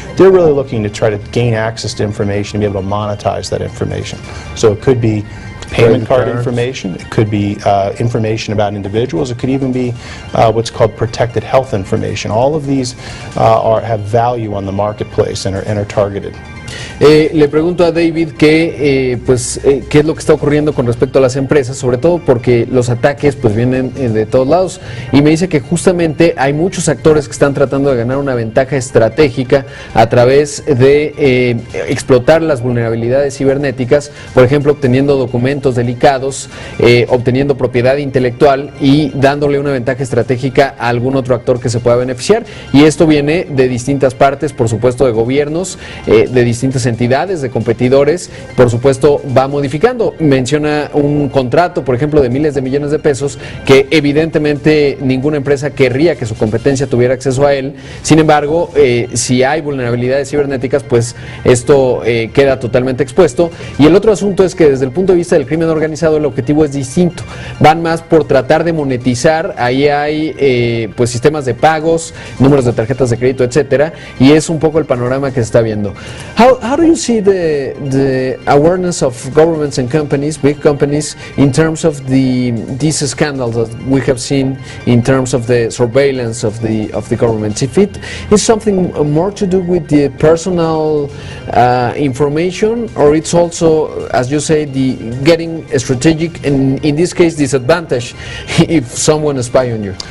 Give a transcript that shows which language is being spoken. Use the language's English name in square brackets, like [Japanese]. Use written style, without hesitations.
[English] They're really looking to try to gain access to information and be able to monetize that information. So it could be payment card information, it could be information about individuals, it could even be what's called protected health information. All of these have value on the marketplace and are targeted. [Spanish] Le pregunto a David qué es lo que está ocurriendo con respecto a las empresas, sobre todo porque los ataques pues vienen de todos lados, y me dice que justamente hay muchos actores que están tratando de ganar una ventaja estratégica a través de explotar las vulnerabilidades cibernéticas, por ejemplo obteniendo documentos delicados, obteniendo propiedad intelectual y dándole una ventaja estratégica a algún otro actor que se pueda beneficiar, y esto viene de distintas partes, por supuesto de gobiernos, de distintas entidades cantidades de competidores, por supuesto va modificando. Menciona un contrato, por ejemplo, de miles de millones de pesos, que evidentemente ninguna empresa querría que su competencia tuviera acceso a él. Sin embargo, si hay vulnerabilidades cibernéticas, pues esto queda totalmente expuesto. Y el otro asunto es que desde el punto de vista del crimen organizado el objetivo es distinto. Van más por tratar de monetizar. Ahí hay pues sistemas de pagos, números de tarjetas de crédito, etcétera, y es un poco el panorama que se está viendo. [English] How do you see the awareness of governments and companies, big companies, in terms of these scandals that we have seen in terms of the surveillance of the governments? If it is something more to do with the personal information, or it's also, as you say, the getting strategic and in this case disadvantage if someone spy on you?